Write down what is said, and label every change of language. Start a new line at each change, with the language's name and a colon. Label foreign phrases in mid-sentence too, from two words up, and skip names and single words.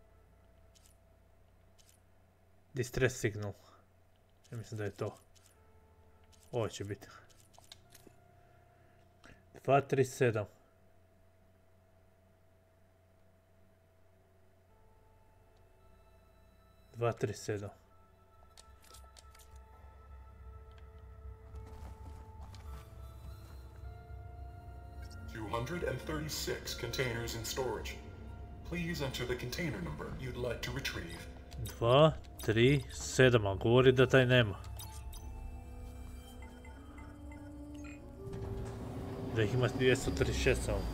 English: Distress signal.
Croatian: Ja mislim da je to. Ovo će biti. 237. (237)
English: 236 containers in storage. Please enter the container number you'd like to retrieve.
Croatian: 237, a govori da taj nema. Da ih ima 236 samo.